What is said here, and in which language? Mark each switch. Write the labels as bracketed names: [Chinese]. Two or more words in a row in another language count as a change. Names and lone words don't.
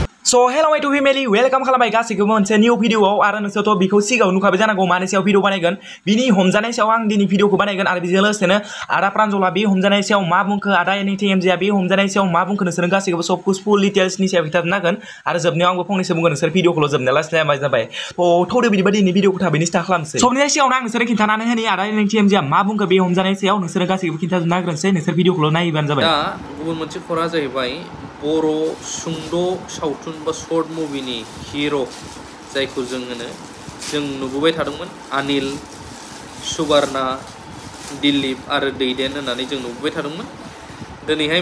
[English] So hello my two family welcome [Bodo] खालामबाय गासैखौबो मोनसे निउ भिडियोआव आरो नोंसोरथ' बेखौ सिगाङाव नुखाबाय जानांगौ मानि सायाव भिडियो बानायगोन बिनि हमजानाय सायाव आं दिनै भिडियोखौ बानायगोन आरो बेजों लोगोसेनो आदा प्रान्जला बे हमजानाय सायाव मा बुंखो आदा एनटिएमजिआ बे हमजानाय सायाव मा बुंखो नोंसोर गासैखौबो [Hindi] सब कुछ [English] full detailsनि [Bodo] सायाव खिथानो हागोन आरो जोबनायाव आंबो फंनैसो बुंगोन नोंसोर भिडियोखौल' जोबनाय लास्लायबाय जाबाय थौदो बिदिबा दिनै भिडियोखौ थाबैनो स्टार्ट खालामसै सबनि सिगाङावनो आं नोंसोर खिन्थानानै होनि आदा एनटिएमजिआ मा बुंखो बे हमजानाय सायाव नोंसोर गासैखौबो खिन्थाजोबनो हाग्रोनोसै नोंसोर भिडियोखौल' नायबानो जाबाय दा गुबुन मोनसे खरा जाहैबाय बर' सुंद' सावथुन बा [English] short movieनि [Bodo] हिर' जायखौ जों नुबोबाय थादोंमोन अनिल सुबार्णा दिलीप आरो दैदेन होननानै जों नुबोबाय थादोंमोन दिनैहाय